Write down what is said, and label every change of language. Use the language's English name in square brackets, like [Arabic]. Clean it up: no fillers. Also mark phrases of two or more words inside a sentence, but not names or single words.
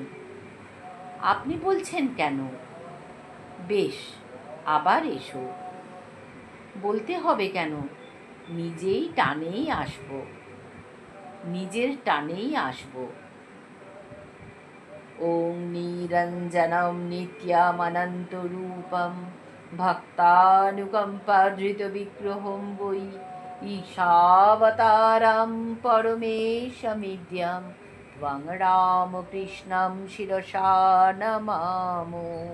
[Bangla] আপনি বলছেন কেন? বেশ, আবার এসো। বলতে হবে কেন? নিজের টানেই আসব। [Sanskrit] ওং নিরঞ্জনম নিত্যমনন্তরূপম ভক্তানুকম্পাধৃত বিগ্রহম বৈ ঈশাবতারম পরমেশমিদ্যম ত্বং রামকৃষ্ণম শিরসা নমামো।